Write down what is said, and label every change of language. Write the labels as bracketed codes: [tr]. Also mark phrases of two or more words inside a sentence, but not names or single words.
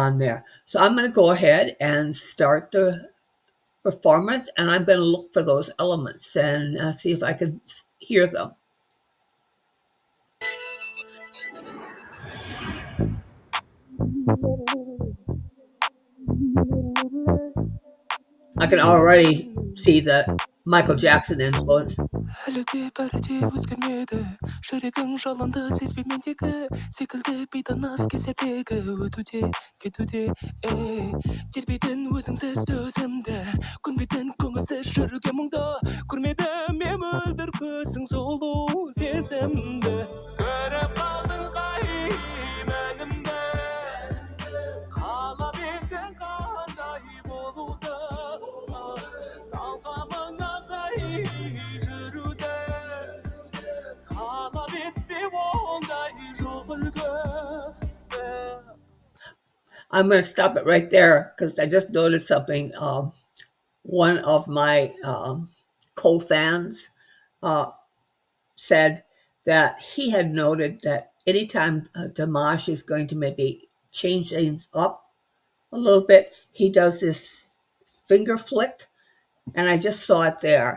[en] So I'm going to go ahead and start the performance, and I'm going to look for those elements and see if I can hear them. I can already see the Michael Jackson influence. [kk] әлі де бәрі де өзгермеді, жүрегің жалынды сезбей мендегі секілді бейтаныс кесердегі өтуде кетуде тербейтін өзіңсіз төзімді, көнбейтін көңілсіз жүруге мұңды, көрмедім мен мөлдір көзің сұлу сезімді, көріп қалдың қай мәнімді, қалап едің қандай болуды, талғамыңа сай жүруді, талап етпе ондай жоқ үлгі. [en] I'm going to stop it right there because I just noticed something. One of my co-fans said that he had noted that anytime Dimash is going to maybe change things up a little bit, he does this finger flick, and I just saw it there.